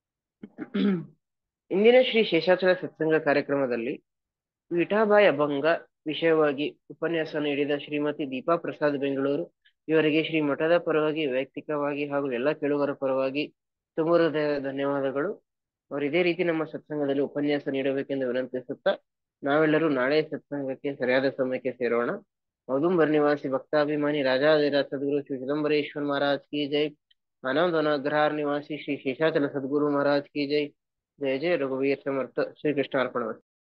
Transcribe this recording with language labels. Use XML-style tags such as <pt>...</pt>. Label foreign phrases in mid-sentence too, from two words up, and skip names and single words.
<kn>ಇಂದಿನ ಶ್ರೀ ಶೇಷಾಚಲ ಸತ್ಸಂಗ ಕಾರ್ಯಕ್ರಮದಲ್ಲಿ ವಿಠಾಬಾಯಿ ಅಭಂಗ ವಿಷಯವಾಗಿ ಉಪನ್ಯಾಸ ನೀಡಿದ ಶ್ರೀಮತಿ ದೀಪಾ ಪ್ರಸಾದ್ ಬೆಂಗಳೂರು ಇವರಿಗೆ ಶ್ರೀ ಮಠದ ಪರವಾಗಿ ವೈಯಕ್ತಿಕವಾಗಿ ಹಾಗೂ ಎಲ್ಲ ಕೇಳುಗರ ಪರವಾಗಿ ತುಂಬ ಹೃದಯದ ಧನ್ಯವಾದಗಳು. ಅವರು ಇದೇ ರೀತಿ ನಮ್ಮ ಸತ್ಸಂಗದಲ್ಲಿ ಉಪನ್ಯಾಸ ನೀಡಬೇಕೆಂದು ವಿನಂತಿಸುತ್ತಾ ನಾವೆಲ್ಲರೂ ನಾಳೆ ಸತ್ಸಂಗಕ್ಕೆ ಸರಿಯಾದ ಸಮಯಕ್ಕೆ ಸೇರೋಣ.</kn> <hi>औदुंबर निवासी भक्ताभिमानी राजाधिराज सदगुरु श्री चिदंबरेश्वर महाराज की जय. आनंद अग्रहार निवासी श्री शेषाचल सदगुरु महाराज की जय. जय जय रघुवीर समर्थ. श्री कृष्णार्पण.</hi>